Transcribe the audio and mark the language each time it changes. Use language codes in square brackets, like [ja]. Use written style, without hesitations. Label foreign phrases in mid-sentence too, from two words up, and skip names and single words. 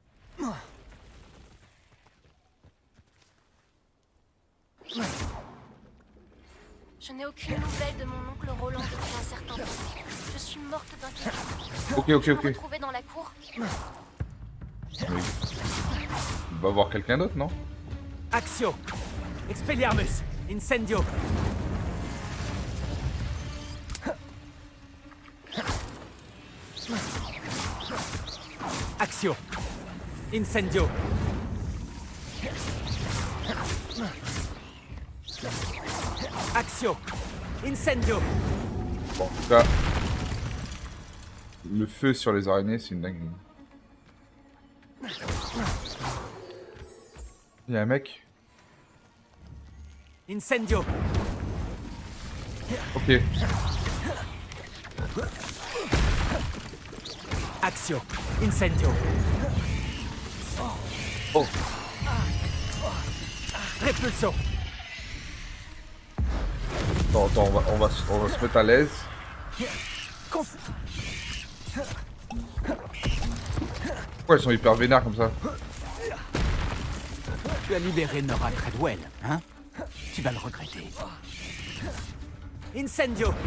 [fr] Je n'ai aucune nouvelle de mon oncle Roland depuis un certain temps. Je suis morte d'inquiétude. Ok, Je me ok. retrouvais dans la cour. Oui. Il va voir quelqu'un d'autre, non? Axio. Expelliarmus. Incendio. Axio. Incendio. Axio. Incendio. Bon, en tout cas, le feu sur les araignées, c'est une dinguerie. Il y a un mec. Incendio. Ok. Axio. Incendio. Oh. Repulso. Attends, on va se mettre à l'aise. Pourquoi ils sont hyper vénères comme ça? Tu as libéré Nora Treadwell, hein? Tu vas le regretter. Incendio.